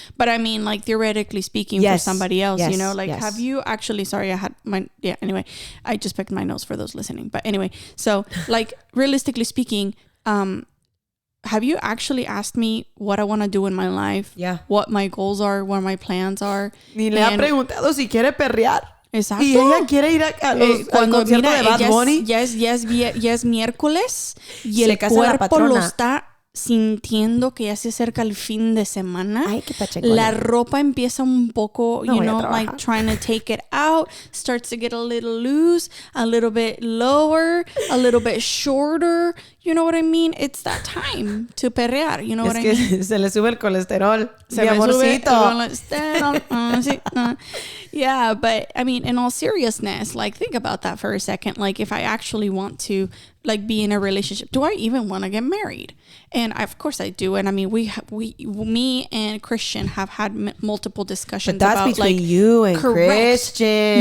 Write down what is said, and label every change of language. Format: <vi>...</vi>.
<en>But I mean, like, theoretically speaking, for somebody else, have you actually? Sorry, anyway, I just picked my nose for those listening. But anyway, so like, realistically speaking, have you actually asked me what I want to do in my life? Yeah. What my goals are, what my plans are?</en> <es>Ni le ha preguntado si quiere perrear. Exacto. Y ella quiere ir al concierto de Bad Bunny. Ya es miércoles y el cuerpo lo está sintiendo que ya se acerca el fin de semana. Ay, qué la ropa empieza un poco,</es> <en>like trying to take it out, starts to get a little loose, a little bit lower, a little bit shorter. You know what I mean? It's that time to perrear. You know what I mean?</en> <es>Se le sube el colesterol. Se me sube el colesterol.</es> <en>Yeah, but I mean, in all seriousness, like, think about that for a second. Like, if I actually want to, like, be in a relationship, do I even want to get married? And of course I do. And I mean, me and Christian have had multiple discussions but that's about, between like, you and Christian.</en>